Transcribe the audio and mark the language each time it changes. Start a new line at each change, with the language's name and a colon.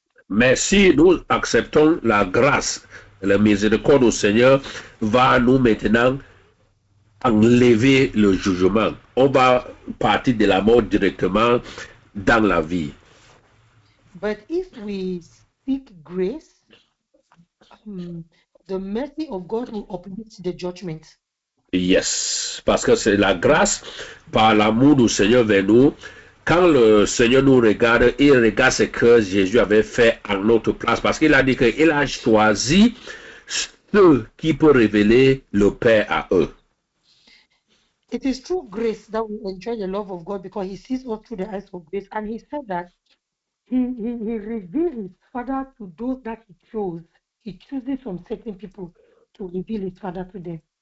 French: Mais si nous acceptons la grâce, la miséricorde du Seigneur va nous maintenant enlever le jugement. On va partir de la mort directement dans la vie.
English: But if we seek grace, the mercy of God will uplift the judgment.
French: Yes, parce que c'est la grâce par l'amour du Seigneur vers nous. Quand le Seigneur nous regarde, il regarde ce que Jésus avait fait à notre place. Parce qu'il a dit qu'il a choisi ceux qui peuvent révéler le Père à eux.
English: It is through grace that we enjoy the love of God because He sees us through the eyes of grace. And He said that He revealed His Father to those that He chose. He chooses some certain people to reveal His Father to them.